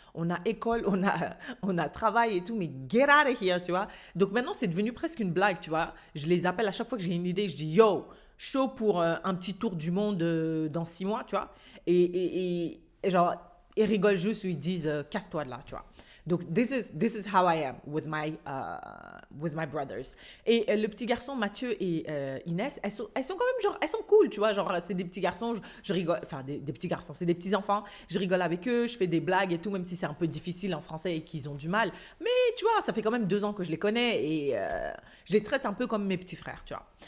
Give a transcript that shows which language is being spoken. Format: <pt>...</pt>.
<fr>On a école, on a travail et tout, mais</fr> <en>get out of here,</en> <fr>tu vois. Donc maintenant, c'est devenu presque une blague, tu vois. Je les appelle à chaque fois que j'ai une idée, je dis, yo, chaud pour un petit tour du monde dans 6 mois, tu vois. Et genre, ils rigolent juste ou ils disent, casse-toi de là, tu vois.</fr> <en>Donc, this is how I am with my brothers.</en> <fr>Et le petit garçon, Mathieu et Inès, elles sont quand même, genre, elles sont cool, tu vois. Genre, c'est des petits garçons, je rigole, enfin, des petits garçons, c'est des petits enfants. Je rigole avec eux, je fais des blagues et tout, même si c'est un peu difficile en français et qu'ils ont du mal. Mais, tu vois, ça fait quand même 2 ans que je les connais et je les traite un peu comme mes petits frères, tu vois.</fr>